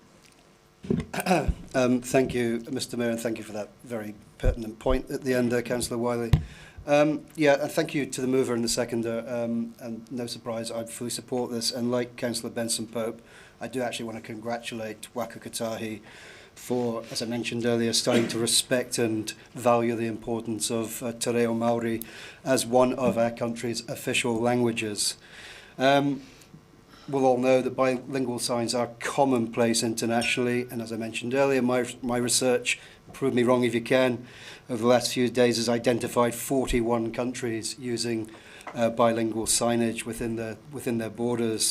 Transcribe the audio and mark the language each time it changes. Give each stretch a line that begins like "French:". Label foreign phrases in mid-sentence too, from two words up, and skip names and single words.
English: Thank you, Mr Mayor, and thank you for that very pertinent point at the end there, Councillor Wiley. And thank you to the mover and the seconder, and no surprise, I fully support this, and like Councillor Benson-Pope, I do actually want to congratulate Waka Kotahi for, as I mentioned earlier, starting to respect and value the importance of
Māori: te reo Māori
English: as one of our country's official languages. We'll all know that bilingual signs are commonplace internationally, and as I mentioned earlier, my research, prove me wrong if you can, over the last few days has identified 41 countries using bilingual signage within their borders.